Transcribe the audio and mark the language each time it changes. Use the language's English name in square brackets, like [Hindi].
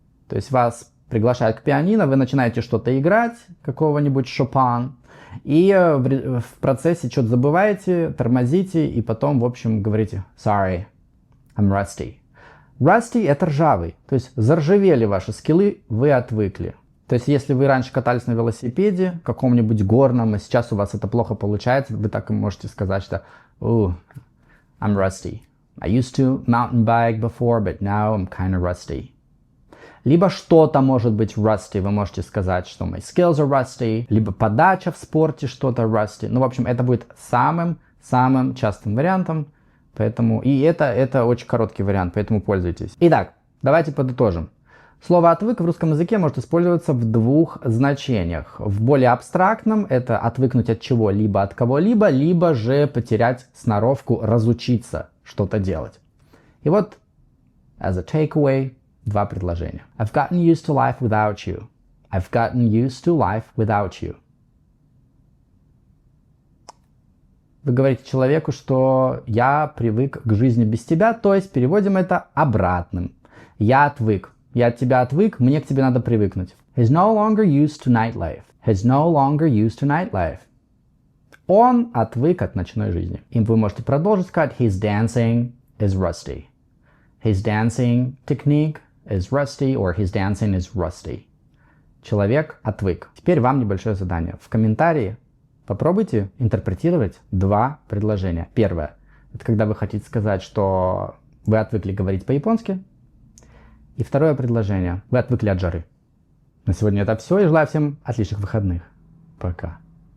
[Russian] То есть вас приглашают к пианино, вы начинаете что-то играть, какого-нибудь Шопен, и в процессе что-то забываете, тормозите, и потом, в общем, говорите [English] sorry, I'm rusty. [Russian] Rusty это ржавый, то есть заржавели ваши скиллы, вы отвыкли. То есть, если вы раньше катались на велосипеде, каком-нибудь горном, и сейчас у вас это плохо получается, вы так и можете сказать, что [English] I'm rusty. I used to mountain bike before, but now I'm kind of rusty. [Russian] Либо что-то может быть rusty, вы можете сказать, что [English] my skills are rusty, [Russian] либо подача в спорте что-то rusty. Ну, в общем, это будет самым частым вариантом, поэтому, и это очень короткий вариант, поэтому пользуйтесь. Итак, давайте подытожим. Слово «отвык» в русском языке может использоваться в двух значениях. В более абстрактном это отвыкнуть от чего-либо, от кого-либо, либо же потерять сноровку, разучиться что-то делать. И вот, [English] as a takeaway, [Russian] два предложения. [English] I've gotten used to life without you. I've gotten used to life without you. [Russian] Вы говорите человеку, что я привык к жизни без тебя, то есть переводим это обратным. Я отвык. Я от тебя отвык, мне к тебе надо привыкнуть. [English] He's no longer used to nightlife. He's no longer used to nightlife. [Russian] Он отвык от ночной жизни. И вы можете продолжить сказать [English] his dancing is rusty. His dancing technique is rusty or his dancing is rusty. [Russian] Человек отвык. Теперь вам небольшое задание. В комментарии попробуйте интерпретировать два предложения. Первое. Это когда вы хотите сказать, что вы отвыкли говорить по-японски. И второе предложение. Вы отвыкли от жары. На сегодня это все. И желаю всем отличных выходных. Пока.